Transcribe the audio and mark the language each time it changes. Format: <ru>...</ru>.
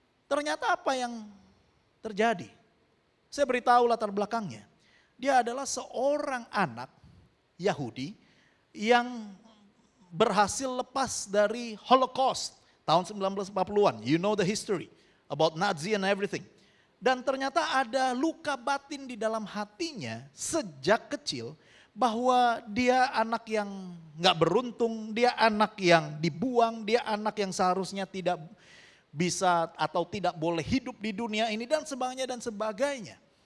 <id>Ternyata apa yang terjadi? Saya beritahu latar belakangnya. Dia adalah seorang anak Yahudi yang berhasil lepas dari Holocaust tahun 1940-an.</id> <en>You know the history about Nazi and everything.</en> <id>Dan ternyata ada luka batin di dalam hatinya sejak kecil bahwa dia anak yang nggak beruntung, dia anak yang dibuang, dia anak yang seharusnya tidak bisa atau tidak boleh hidup di dunia ini dan sebagainya.</id>